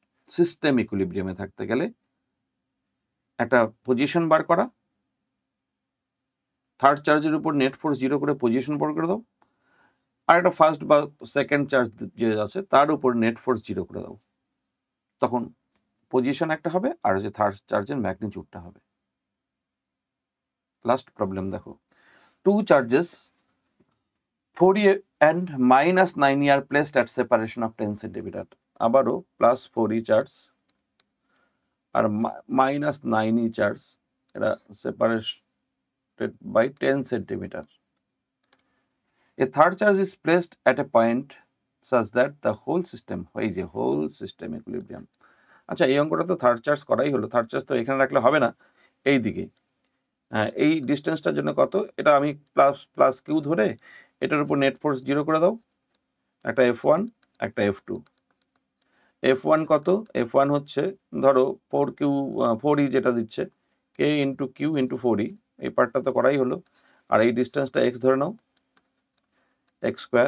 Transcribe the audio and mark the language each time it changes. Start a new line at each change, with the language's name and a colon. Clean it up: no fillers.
Bangla: System ইকুইলিব্রিয়ামে থাকতে গেলে একটা পজিশন বার করা, থার্ড চার্জের উপর নেট ফোর্স 0 করে পজিশন বার করে দাও, আর একটা ফার্স্ট বা সেকেন্ড চার্জ যে আছে তার উপর নেট ফোর্স 0 করে দাও, তখন পজিশন একটা হবে আর হচ্ছে থার্ড চার্জের ম্যাগনিটিউডটা হবে।
English: last problem দেখো, 2 charges 4e and -9e are placed at separation of 10 centimeter,
Bangla: আবারও +4e চার্জ আর -9e চার্জ, এটা
English: separated by 10 centimeter. A third charge is placed at a point such that the whole system,
Bangla: এই যে whole system equilibrium. আচ্ছা, এই অঙ্কটা তো third charge করাই হলো, থার্ড চার্জ তো এখানে রাখলে হবে না, এই দিকে। হ্যাঁ, এই ডিস্টেন্সটার জন্য কত, এটা আমি প্লাস কিউ ধরে এটার উপর নেট ফোর্স 0 করে দাও, একটা F1 একটা F2। F1 কত, F1 হচ্ছে ধরো 4e যেটা দিচ্ছে k into Q into 4e, এই পার্টটা তো করাই হলো, আর এই ডিস্টেন্সটা x ধরে নাও, x²।